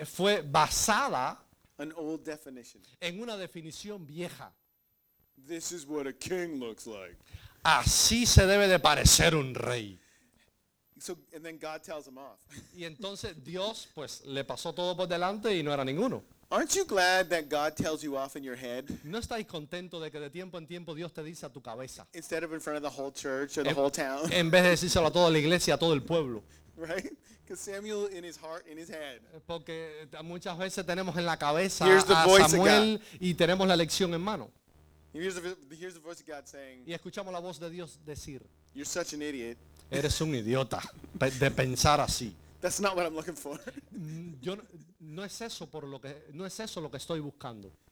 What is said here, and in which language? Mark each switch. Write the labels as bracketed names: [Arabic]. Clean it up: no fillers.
[Spanish] Fue basada. [English] An old definition. [Spanish] En una definición vieja. [English] This is what a king looks like. [Spanish] Así se debe de parecer un rey. [English] So, and then God tells him off. [Spanish] Y entonces Dios pues le pasó todo por delante y no era ninguno. [English] Aren't you glad that God tells you off in your head? [Spanish] ¿No estáis contento de que de tiempo en tiempo Dios te dice a tu cabeza? [English] Instead of in front of the whole church or the whole town. [Spanish] En vez de decírselo a toda la iglesia, a todo el pueblo. [English] Right? Because Samuel in his heart, in his head. [Spanish] Porque muchas veces tenemos en la cabeza a Samuel y tenemos la lección en mano. [English] Here's the voice of God saying. [Spanish] Y escuchamos la voz de Dios decir. [English] You're such an idiot. [Spanish] Eres un idiota de pensar así. [English] That's not what I'm looking for. [Spanish] Yo no es eso por lo que no es eso lo que estoy buscando.